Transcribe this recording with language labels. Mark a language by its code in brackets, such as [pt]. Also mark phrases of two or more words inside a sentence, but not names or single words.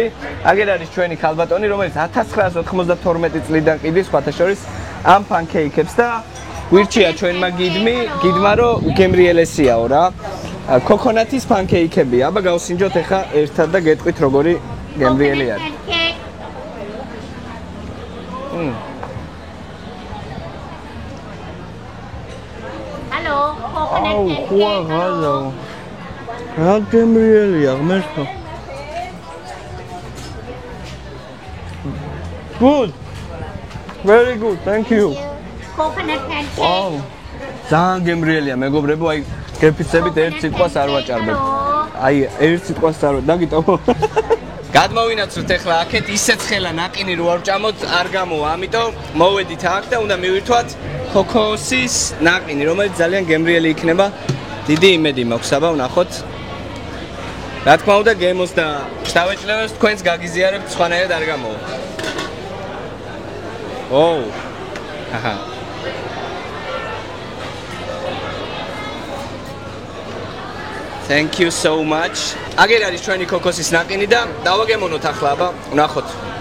[ka] აგერ არის ჩვენი ქალბატონი, რომელიც 1992 წლიდან ყიდის სხვათა შორის ამ პანკეიკებს და გვირჩია ჩვენმა გიდმა, რომ უგემრიელესიაო რა. ქოქონათის პანკეიკები. აბა გავსინჯოთ ახლა ერთად და გეტყვით როგორი გემრიელი არის. [en] Hello, coconut pancake. [ka] რა გემრიელია ღმერთო. [en] Good. Very good. Thank you. Coconut pancake. Wow. [ka] ძალიან გემრიელია მეგობრებო, აი გეფიცებით ერთ სიტყვას არ ვაჭარბებ. აი ერთ სიტყვას არ დაგიტოვო. გადმოვინაცვლოთ ახლა აქეთ ისე ცხელა ნაყინი რო არ ვჭამოთ, არ გამოვა, ამიტომ მოვედით აქ და უნდა მივირთვათ ქოქოსის ნაყინი, რომელიც ძალიან გემრიელი იქნება. დიდი იმედი მაქვს, აბა ვნახოთ. რა თქმა უნდა გემოს და შტავეჭლებას თქვენს გაგიზიარებთ, სხვანაირად არ გამოვა. ოუ. აჰა. [en] Thank you so much. [ka] აგერ არის ჩვენი ქოქოსის ნაყინი და დავაგემოვნოთ ახლა, აბა ვნახოთ.